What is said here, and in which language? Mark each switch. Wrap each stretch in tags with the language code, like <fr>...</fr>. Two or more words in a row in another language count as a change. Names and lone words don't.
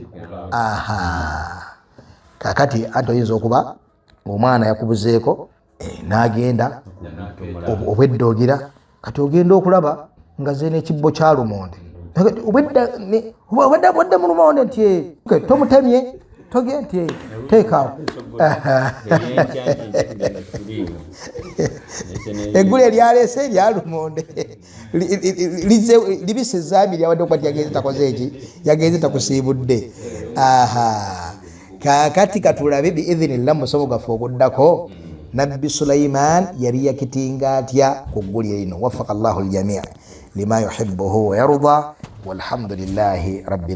<lg>kakati anti oyinza okuba omwana yakubuzeeko n'agenda obwedda ogira kati ogenda okulaba nga ze n'ekibbo kya lumonde obwedda mu lumonde nti tomutemye toge nti teekaawo eggulu eryaleese erya lumonde libise ezambiri awadde okuba ti yagenze takoze eki yagenze takusiibudde kakati katulabe biidhinillah musomo gaffe oguddako nabbi Sulaiman yali yakitinga atya ku ggulu lino</lg> <ar>وفق الله الجميع لما يحبه ويرضى والحمد لله رب</ar>